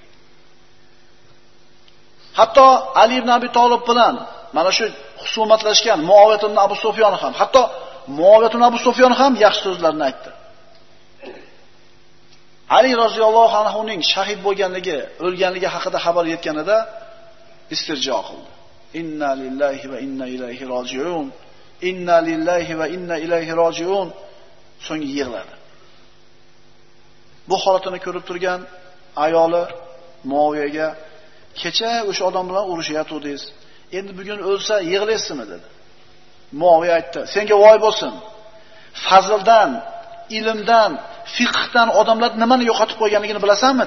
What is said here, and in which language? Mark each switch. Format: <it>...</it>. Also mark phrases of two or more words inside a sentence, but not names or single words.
<uz>Hatto Ali ibn Abi Tolib bilan mana shu husumatlashgan Muaviyat ibn Abu Sufyon ham, hatto Muaviyat ibn Abu Sufyon ham yaxshi so'zlarni aytdi. Ali roziyallohu anhuning shahid bo'lganligi, o'lganligi haqida xabar yetganida istirjo qildi.</uz> <ar>إنا لله وإنا إليه راجعون. إنا لله وإنا إليه راجعون.</ar> <uz>So'ng yig'ladi. Bu holatini ko'rib turgan ayoli Muaviyaga: "Kecha o'sha odam bilan urushyaptidingiz. Endi bugun o'lsa yig'laysizmi?" dedi. Muaviya aytdi: "Senga voy bo'lsin. Fazildan, ilmdan, fiqhdan odamlar nimani yo'qotib qo'yganligini bilasanmi?"</uz>